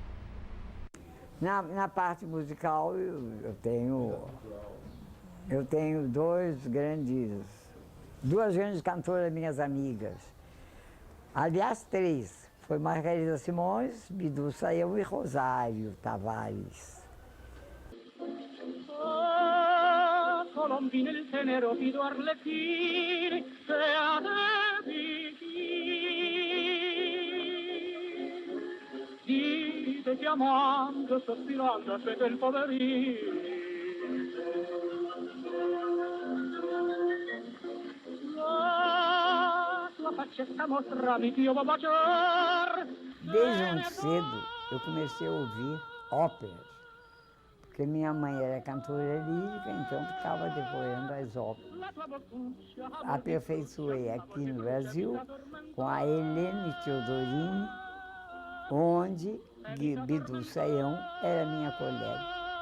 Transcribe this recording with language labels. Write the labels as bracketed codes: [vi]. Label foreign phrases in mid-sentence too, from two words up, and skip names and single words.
[pt] Na parte musical, eu tenho duas grandes cantoras minhas amigas. Aliás, três. Foi Margarida Simões, Bidu Sayão e Rosário Tavares. [it] Colombina il tenero fido arlecchini, se a te dite chiamando, sospirando, aspetta il poverino. La tua faccetta mostrami che io vou baciar. [pt] Desde muito cedo, eu comecei a ouvir óperas, porque minha mãe era cantora lírica, então ficava decorando as óperas. Aperfeiçoei aqui no Brasil com a Helene Teodorini, onde Bidu Sayão era minha colega.